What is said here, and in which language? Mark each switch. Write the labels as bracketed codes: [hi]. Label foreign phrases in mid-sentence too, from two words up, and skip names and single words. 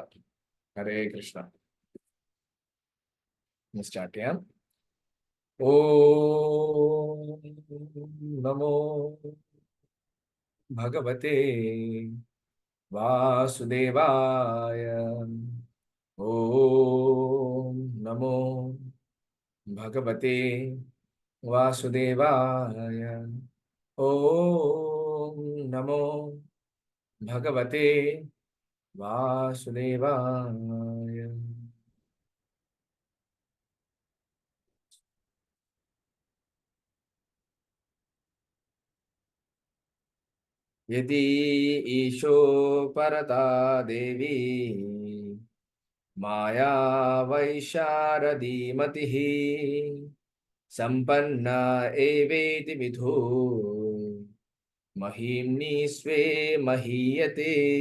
[ml] ഹരേ കൃഷ്ണ. സ്റ്റാർട്ട് ചെയ്യാം. [sa] ഓം നമോ ഭഗവതേ വാസുദേവായ. ഓം നമോ ഭഗവതേ वासुदेवाय। ओम नमो भगवते वासुदेवाय। यदि ईशो परता देवी माया वैशारदी मतिः संपन्ना एवेति विधो महीम्नि स्वे महीयते।